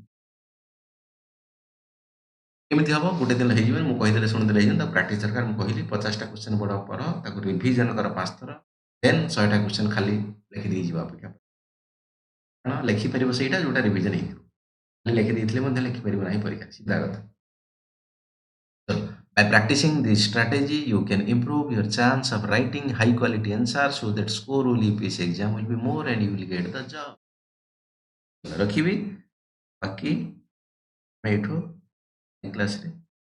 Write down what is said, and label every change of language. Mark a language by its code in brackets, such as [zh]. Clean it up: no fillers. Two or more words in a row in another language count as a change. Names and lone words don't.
[or] କେମିତି ହେବ ଗୋଟେ ଦିନ ହେଇଯିବ ମୁଁ କହିଦେଲେ ଶୁଣିଦେଲେ ହେଇଯିବ ତାକୁ ପ୍ରାକ୍ଟିସ୍ ଦରକାର ମୁଁ କହିଲି 50ଟା କ୍ୱେଶ୍ଚନ୍ ବଡ଼ କର ତାକୁ ରିଭିଜନ କର 5 ଥର ଦେନ୍ 100ଟା କ୍ୱେଶ୍ଚନ୍ ଖାଲି ଲେଖିଦେଇଯିବ ଅପେକ୍ଷା କାରଣ ଲେଖିପାରିବ ସେଇଟା ଯୋଉଟା ରିଭିଜନ ହେଇଥିବ ଖାଲି ଲେଖିଦେଇଥିଲେ ମଧ୍ୟ ଲେଖିପାରିବ ନାହିଁ ପରୀକ୍ଷା ସିଧା କଥା [en] by practicing this strategy you can improve your chance of writing high quality answers so that score will UPSC exam will be more and you will get the job [or] ରଖିବି ବାକି ଏଇଠୁ କ୍ଲାସରେ